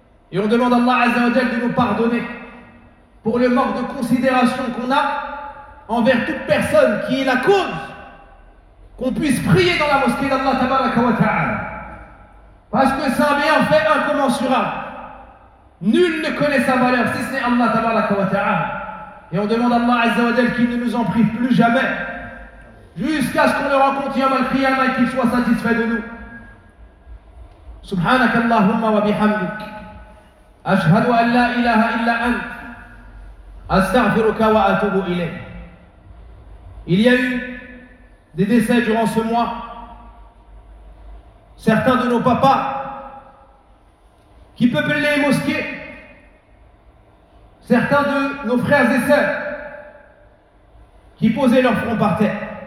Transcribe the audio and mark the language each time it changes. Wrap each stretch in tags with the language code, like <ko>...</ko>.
<fr>Et on demande à Allah Azza wa Jal de nous pardonner pour le manque de considération qu'on a envers toute personne qui est la cause qu'on puisse prier dans la mosquée d'Allah tabaraka wa ta'ala. Parce que c'est un bienfait incommensurable. Nul ne connaît sa valeur si ce n'est Allah tabaraka wa ta'ala. Et on demande à Allah Azza wa Jal qu'il ne nous en prive plus jamais, jusqu'à ce qu'on le rencontre yawm al-qiyama et qu'il soit satisfait de nous.</fr> <ar>سبحانك اللهم وبحمدك أشهد أن لا إله إلا أنت أستغفرك وأتوب إليك.</ar> <fr>Il y a eu des décès durant ce mois. Certains de nos papas qui peuplent les mosquées, certains de nos frères et sœurs qui posaient leur front par terre.</fr>